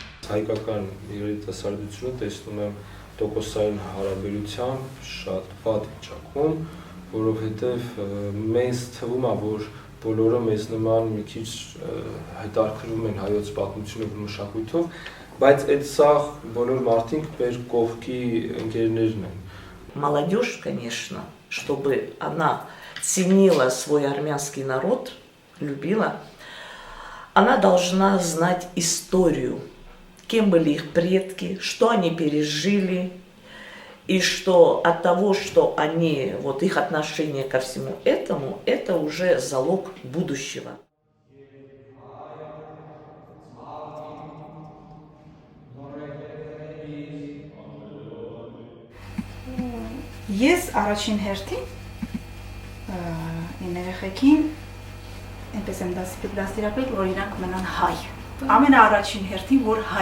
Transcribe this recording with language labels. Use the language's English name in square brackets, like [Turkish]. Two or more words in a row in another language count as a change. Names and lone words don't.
[Armenian] Հայկական երիտասարդությունը տեսնում եմ տոկոսային հարաբերությամբ շատ վատ վիճակում, որովհետեւ մեզ թվում է, որ բոլորը մեզ նման մի քիչ հետաքրքրվում են հայոց պատմությունը ու մշակույթով, բայց այդ սաղ բոլոր մարդիկ մեր կողքի ընկերներն են։ [Russian] Молодежь, конечно, чтобы она ценила свой армянский народ, любила, она должна знать историю, кем были их предки, что они пережили, и что от того, что они, вот их отношение ко всему этому, это уже залог будущего. [Armenian] Ես առաջին հերթին իմ երեխեքին այնպես եմ դաստիարակել, որ իրանք մնան հայ։ Ամենաառաջին հերթին, որ հայ